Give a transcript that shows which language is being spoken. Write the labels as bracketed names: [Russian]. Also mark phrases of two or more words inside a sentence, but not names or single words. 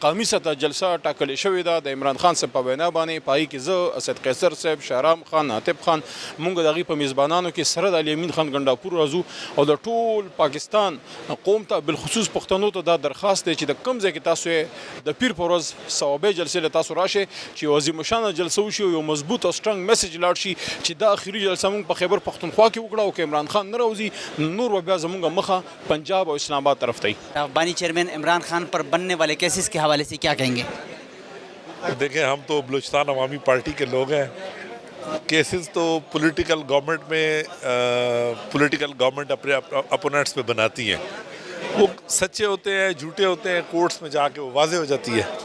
[Pashto] قومي سطحه جلسه ټاکلې شوې ده د عمران خان صاحب په وینا باندې په هغې کې زه اسد قیصر صاحب شهرام خان عاطف خان مونږ د هغې په میزبانانو کې سره د الیمین خان ګنډاپور راځو او د ټول پاکستان قوم ته بالخصوص پښتنو ته دا درخواست دی چې د کوم ځای کې تاسو د پیر په ورځ ثوابه جلسې له تاسو راشئ چې یو عظیمشانه جلسه وشي او یو مضبوط او [English] strong message [Pashto] لاړ شي چې دا اخري جلسه مونږ په خیبر پښتونخوا کې وکړه او که عمران خان نه راوځي نور به بیا زمونږ مخه پنجاب او اسلام آباد طرف ته. [Urdu] بانی چیئرمین عمران خان پر بننے والے کیسز کے حوالے سے کیا کہیں گے؟ دیکھیں ہم تو بلوچستان عوامی پارٹی کے لوگ ہیں. کیسز تو [English] political government [Urdu] میں [English] political government [Urdu] اپنے اپوننٹس پہ بناتی ہیں. وہ سچے ہوتے ہیں جھوٹے ہوتے ہیں کورٹس میں جا کے وہ واضح ہو جاتی ہے.